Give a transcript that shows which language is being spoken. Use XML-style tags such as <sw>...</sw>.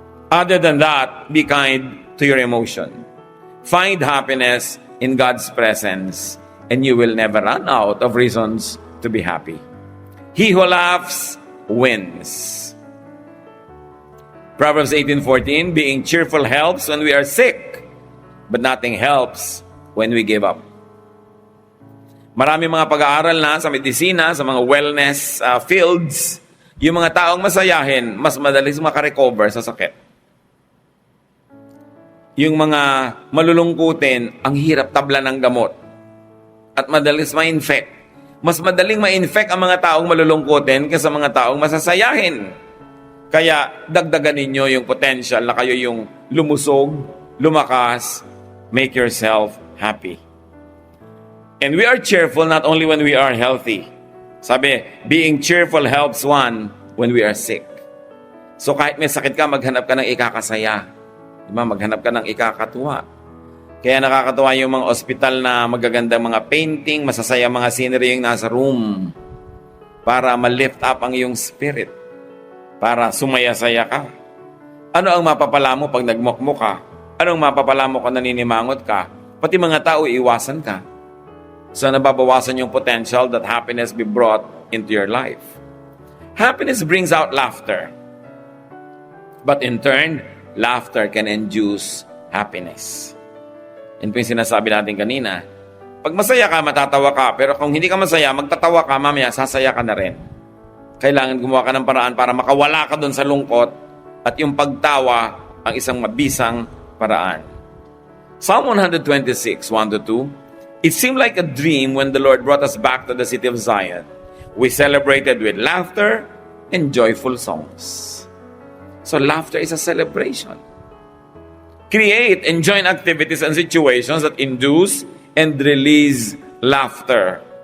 <en>Other than that, be kind to your emotion. Find happiness in God's presence and you will never run out of reasons to be happy. He who laughs wins. Proverbs 18:14, being cheerful helps when we are sick, but nothing helps when we give up.</en> <tl>Marami mga pag-aaral na sa medisina, sa mga wellness fields, yung mga taong masayahin, mas madalis makarecover sa sakit. Yung mga malulungkutin, ang hirap tabla ng gamot at madalis ma-infect. Mas madaling ma-infect ang mga taong malulungkutin kaysa mga taong masasayahin. Kaya dagdagan ninyo yung potential na kayo yung lumusog, lumakas,</tl> <en>make yourself happy. And we are cheerful not only when we are healthy. Sabi, being cheerful helps one when we are sick.</en> <tl>So kahit may sakit ka, maghanap ka ng ikakasaya. Diba? Maghanap ka ng ikakatuwa. Kaya nakakatuwa yung mga ospital na magagandang mga painting, masasaya mga scenery yung nasa room para ma-lift up ang iyong spirit, para sumaya-saya ka. Ano ang mapapala mo pag nagmukmuk ka? Anong mapapala mo kung naninimangot ka? Pati mga tao, iwasan ka.</tl> <en>So</en> <tl>nababawasan yung</tl> <en>potential that happiness be brought into your life. Happiness brings out laughter. But in turn, laughter can induce happiness.</en> <tl>Yan po yung sinasabi natin kanina. Pag masaya ka, matatawa ka. Pero kung hindi ka masaya, magtatawa ka, mamaya sasaya ka na rin. Kailangan gumawa ka ng paraan para makawala ka doon sa lungkot at yung pagtawa ang isang mabisang paraan.</tl> <en>Psalm 126, 1-2. It seemed like a dream when the Lord brought us back to the city of Zion. We celebrated with laughter and joyful songs. So laughter is a celebration. Create and join activities and situations that induce and release laughter.</en>